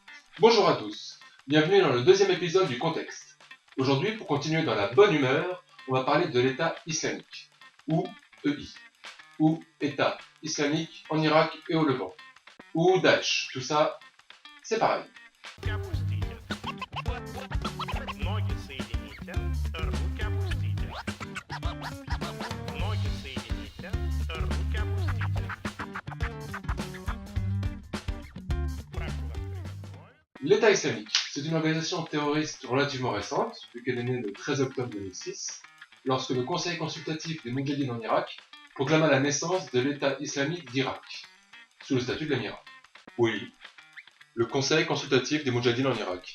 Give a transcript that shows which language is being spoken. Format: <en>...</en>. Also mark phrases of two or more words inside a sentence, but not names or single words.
<fr>Bonjour à tous, bienvenue dans le deuxième épisode du Contexte. Aujourd'hui, pour continuer dans la bonne humeur, on va parler de l'État islamique, ou EI, ou État islamique en Irak et au Levant, ou Daesh, tout ça, c'est pareil.</fr> <ru>Ноги соедините, руки опустите. Ноги соедините, руки опустите. Справку вас приготовить.</ru> <fr>L'État islamique, c'est une organisation terroriste relativement récente, vu qu'elle est née le 13 octobre 2006, lorsque le Conseil consultatif des Moudjahidines en Irak proclama la naissance de l'État islamique d'Irak, sous le statut de l'émirat. Oui, le Conseil consultatif des Moudjahidines en Irak.</fr>